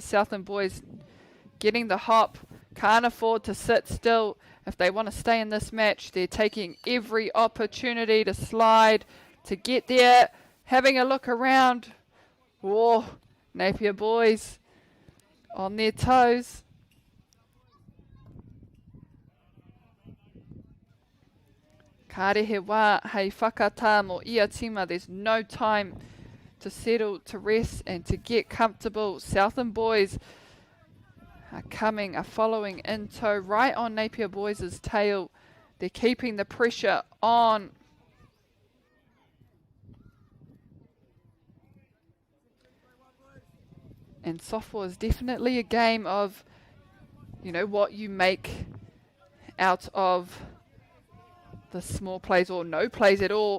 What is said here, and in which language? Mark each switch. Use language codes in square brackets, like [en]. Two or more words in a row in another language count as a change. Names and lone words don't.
[en] Southland boys getting the hop. Can't afford to sit still. If they want to stay in this match, they're taking every opportunity to slide, to get there. Having a look around. Whoa, Napier boys on their toes. [mi] Karehe wā hei whakatā mo ia tima. [en] There's no time to settle, to rest and to get comfortable. Southland boys are following in tow right on Napier boys' tail. They're keeping the pressure on. And softball is definitely a game of, you know, what you make out of the small plays or no plays at all.